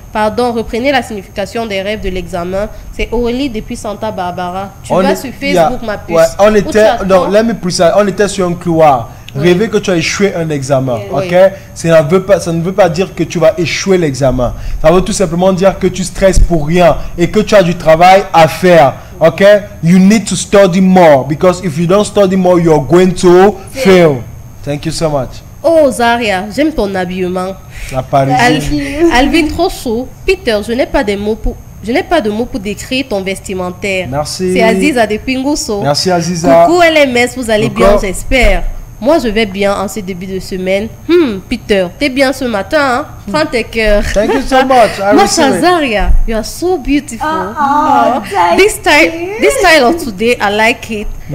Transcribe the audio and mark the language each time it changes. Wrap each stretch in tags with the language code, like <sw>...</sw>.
<fr>Pardon, reprenez la signification des rêves de l'examen. C'est Aurélie depuis Santa Barbara. Tu vas sur Facebook, ma puce. Ouais, on était sur un couloir. Rêver que tu as échoué un examen, ok? Ça ne veut pas dire que tu vas échouer l'examen. Ça veut tout simplement dire que tu stresses pour rien et que tu as du travail à faire, ok?</fr> <en>You need to study more because if you don't study more, you're going to fail. Thank you so much.</en> <fr>Oh Zaria, j'aime ton habillement. La Parisienne. Alvin trop chaud. Peter, je n'ai pas de mots pour décrire ton vestimentaire. Merci. C'est Aziza de Pingusso. Merci Aziza. Coucou LMS, vous allez bien, j'espère. Moi, je vais bien en ce début de semaine. Peter, t'es bien ce matin, hein? Prends tes cœurs.</fr> <en>Thank you so much. Masha Zaria, you are so beautiful. This style of today, I like it.</en>